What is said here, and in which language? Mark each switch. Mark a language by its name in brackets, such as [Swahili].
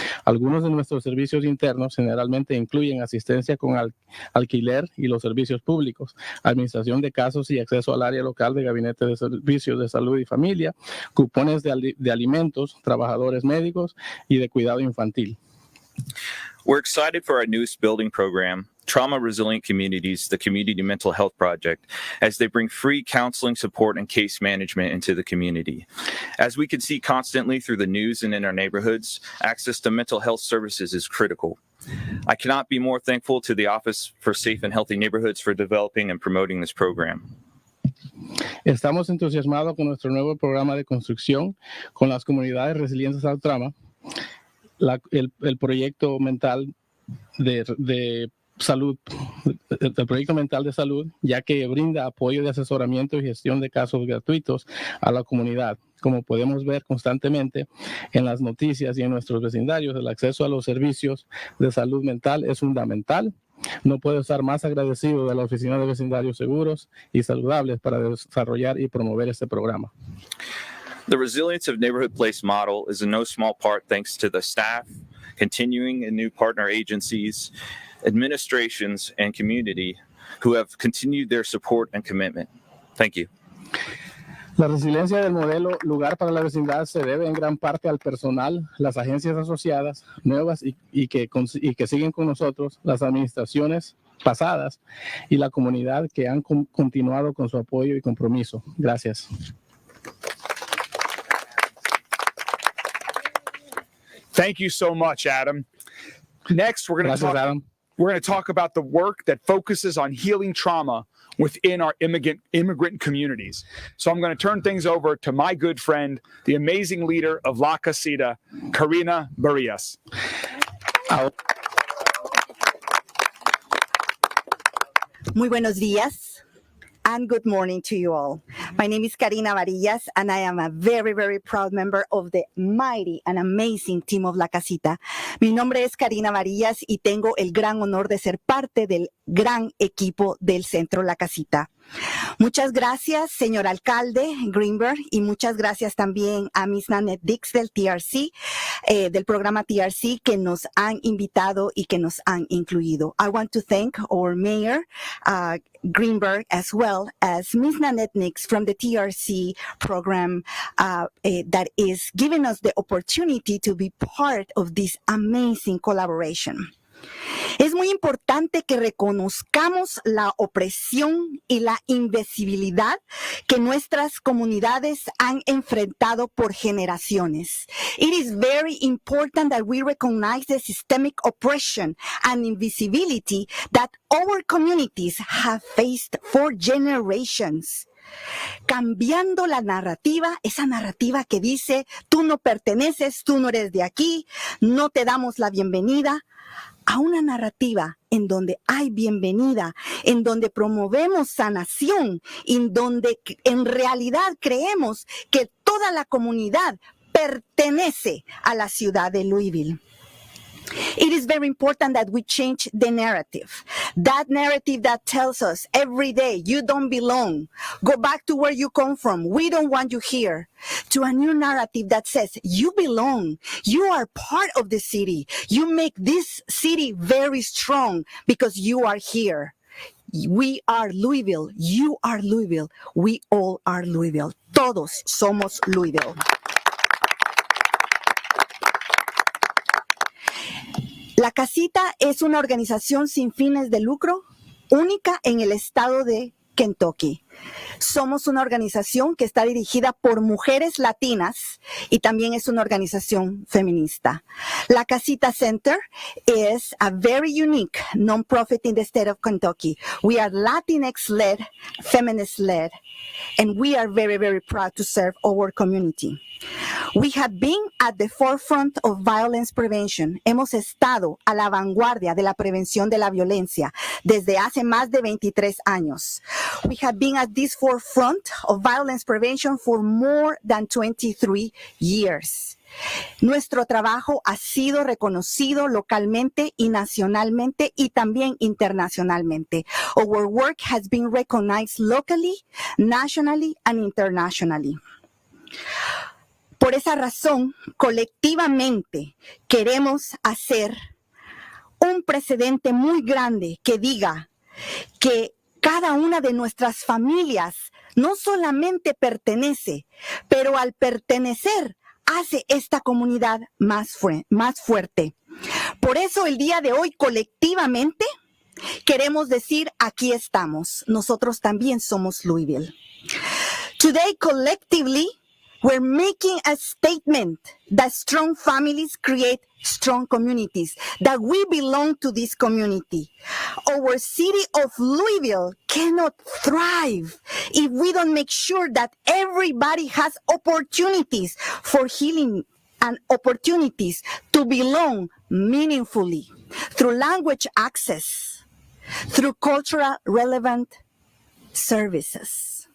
[Spanish] Algunos de nuestros servicios internos generalmente incluyen asistencia con alquiler y los servicios públicos, administración de casos y acceso al área local de Gabinete de Servicios de Salud y Familia, cupones de alimentos, trabajadores médicos y de cuidado infantil. [English] We're excited for our newest building program, Trauma Resilient Communities, the Community Mental Health Project, as they bring free counseling support and case management into the community. As we can see constantly through the news and in our neighborhoods, access to mental health services is critical. I cannot be more thankful to the Office for Safe and Healthy Neighborhoods for developing and promoting this program. [Spanish] Estamos entusiasmados con nuestro nuevo programa de construcción con las comunidades resilientes al trauma, el proyecto mental de salud, el proyecto mental de salud, ya que brinda apoyo de asesoramiento y gestión de casos gratuitos a la comunidad. Como podemos ver constantemente en las noticias y en nuestros vecindarios, el acceso a los servicios de salud mental es fundamental. No puedo estar más agradecido de la Oficina de Vecindarios Seguros y Saludables para desarrollar y promover este programa. [English] The resilience of Neighborhood Place model is in no small part thanks to the staff, continuing and new partner agencies, administrations, and community who have continued their support and commitment. Thank you. [Spanish] La resiliencia del modelo Lugar para la Vecindad se debe en gran parte al personal, las agencias asociadas nuevas y que siguen con nosotros, las administraciones pasadas y la comunidad que han continuado con su apoyo y compromiso. Gracias. [English] Thank you so much, Adam. Next, we're going to talk about the work that focuses on healing trauma within our immigrant communities. So I'm going to turn things over to my good friend, the amazing leader of La Casita, Karina Barrias. [Spanish] Muy buenos días. [English] and good morning to you all. My name is Karina Varillas, and I am a very, very proud member of the mighty and amazing team of La Casita. [Spanish] Mi nombre es Karina Varillas y tengo el gran honor de ser parte del gran equipo del Centro La Casita. Muchas gracias, señor alcalde Greenberg, y muchas gracias también a Miss Nanette Dix del TRC, del programa TRC, que nos han invitado y que nos han incluido. [English] I want to thank our mayor, Greenberg, as well as Miss Nanette Dix from the TRC program that is giving us the opportunity to be part of this amazing collaboration. [Spanish] Es muy importante que reconozcamos la opresión y la invisibilidad que nuestras comunidades han enfrentado por generaciones. [English] It is very important that we recognize the systemic oppression and invisibility that our communities have faced for generations. [Spanish] Cambiando la narrativa, esa narrativa que dice, tú no perteneces, tú no eres de aquí, no te damos la bienvenida, a una narrativa en donde hay bienvenida, en donde promovemos sanación, en donde en realidad creemos que toda la comunidad pertenece a la ciudad de Louisville. [English] It is very important that we change the narrative. That narrative that tells us every day, you don't belong. Go back to where you come from. We don't want you here. To a new narrative that says, you belong. You are part of the city. You make this city very strong because you are here. We are Louisville. You are Louisville. We all are Louisville. [Spanish] Todos somos Louisville. La Casita es una organización sin fines de lucro, única en el estado de Kentucky. Somos una organización que está dirigida por mujeres latinas y también es una organización feminista. [English] La Casita Center is a very unique non-profit in the state of Kentucky. We are Latinx-led, feminist-led, and we are very, very proud to serve our community. We have been at the forefront of violence prevention. [Spanish] Hemos estado a la vanguardia de la prevención de la violencia desde hace más de 23 años. [English] We have been at this forefront of violence prevention for more than 23 years. [Spanish] Nuestro trabajo ha sido reconocido localmente y nacionalmente y también internacionalmente. [English] Our work has been recognized locally, nationally, and internationally. [Spanish] Por esa razón, colectivamente queremos hacer un precedente muy grande que diga que cada una de nuestras familias no solamente pertenece, pero al pertenecer hace esta comunidad más fuerte. Por eso el día de hoy colectivamente queremos decir, aquí estamos, nosotros también somos Louisville. [English] Today collectively, we're making a statement that strong families create strong communities, that we belong to this community. Our city of Louisville cannot thrive if we don't make sure that everybody has opportunities for healing and opportunities to belong meaningfully through language access, through cultural relevant services.